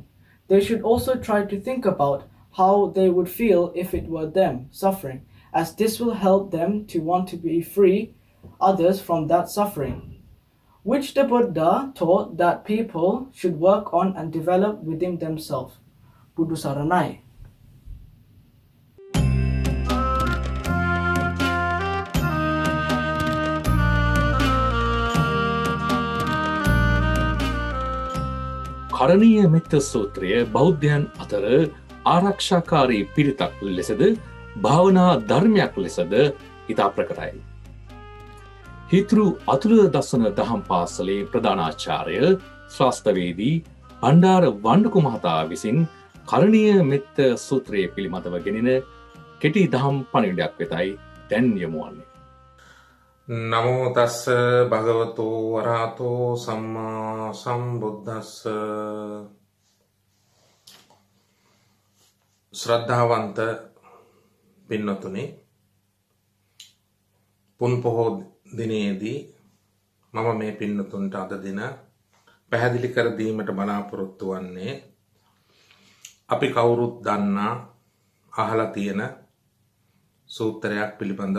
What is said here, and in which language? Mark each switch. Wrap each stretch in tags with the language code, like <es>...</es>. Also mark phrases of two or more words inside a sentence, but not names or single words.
<en>They should also try to think about how they would feel if it were them suffering, as this will help them to want to be free others from that suffering, which the Buddha taught that people should work on and develop within themselves.</en> <si>බුදු සරණයි. කරණීය මෙත්ත සූත්‍රය බෞද්ධයන් අතර ආරක්ෂාකාරී පිරිතක් ලෙසද භාවනා ධර්මයක් ලෙසද ඉතා ප්‍රකටයි. හිතෘ අතුල දසන දහම් පාසලේ ප්‍රධානාචාර්ය ශාස්ත්‍රවේදී බණ්ඩාර වණ්ඩුකු මහතා විසින් කරණීය මෙත්ත සූත්‍රය පිළිබඳව ගෙනෙන කෙටි දහම් පණිවිඩයක් වෙතයි දැන් යොමු වන්නේ.</si> <pi>නමෝ තස්ස භගවතෝ අරහතෝ සම්මා සම්බුද්දස්ස.</pi> <si>ශ්‍රද්ධාවන්ත පින්නතුනි, පුන් පොහෝ දිනේදී මම මේ පින්නතුන්ට අද දින පැහැදිලි කර දීමට බලාපොරොත්තු වන්නේ අපි කවුරුත් දන්නා අහලා තියෙන සූත්‍රයක් පිළිබඳව.</si>